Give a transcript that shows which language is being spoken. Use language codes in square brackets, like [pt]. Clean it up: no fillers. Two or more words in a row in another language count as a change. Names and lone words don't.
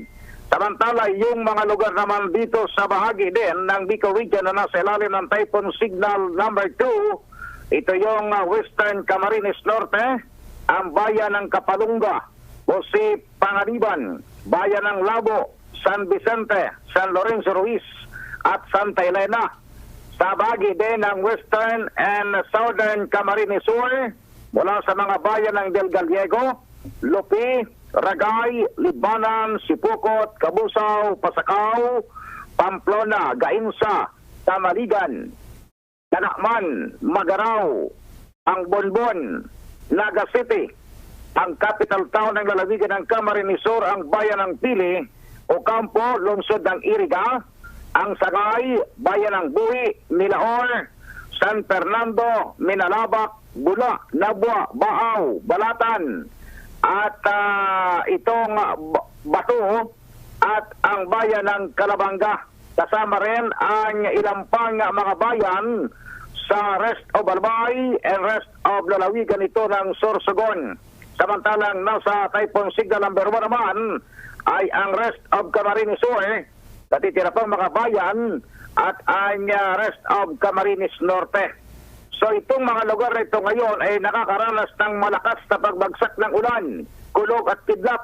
[tl] Samantala, yung mga lugar naman dito sa bahagi din ng Bicol Region na nasa ilalim ng Typhoon Signal number 2, ito yung Western Camarines Norte, ang bayan ng Kapalunga, Jose Panganiban, bayan ng Labo, San Vicente, San Lorenzo Ruiz, at Santa Elena. Sa bahagi din ng [en] Western and Southern [tl] Camarines Sur, mula sa mga bayan ng Del Gallego, Lupi, Ragay, Libanan, Sipukot, Kabusaw, Pasakaw, Pamplona, Gainsa, Tamaligan, Tanakman, Magaraw, ang Bonbon, Naga City, ang [en] capital town [tl] ng lalawigan ng Camarines Sur, ang bayan ng Pili, Ocampo, lungsod ng Iriga, ang Sagay, bayan ng Buhi, Milaor, San Fernando, Minalabak, Bula, Nabwa, Baaw, Balatan, at itong Bato, at ang bayan ng Calabanga. Kasama rin ang ilang pang mga bayan sa [en] rest of Albay and rest of [tl] lalawigan ito ng Sorsogon. Samantalang nasa Typhoon Signal number 1 naman ay ang [en] rest of Camarines Sur, [tl] natitira pang mga bayan, at ang [en] rest of Camarines Norte. [tl] So itong mga lugar na ito ngayon ay nakakaranas ng malakas na pagbagsak ng ulan, kulog at kidlat.